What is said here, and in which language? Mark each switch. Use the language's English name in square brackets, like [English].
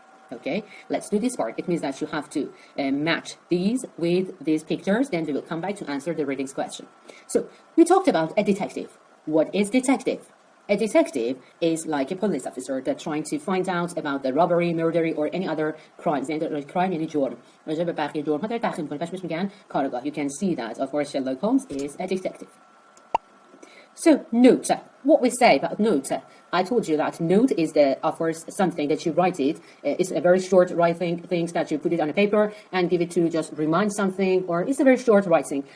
[English] Okay, let's do this part. It means that you have to match these with these pictures. Then we will come back to answer the readings question. So we talked about a detective. What is detective? A detective is like a police officer that's trying to find out about the robbery, murder, or any other crimes. [Persian] Crime یعنی جرم. راجع به بقیه جرم‌ها داره تحقیق می‌کنه. پس بهش میگن کارآگاه. [English] You can see that, of course, Sherlock Holmes is a detective. So, note. What we say about note. I told you that note is of course, something that you write it. It's a very short writing things that you put it on a paper and give it to just remind something, or it's a very short writing.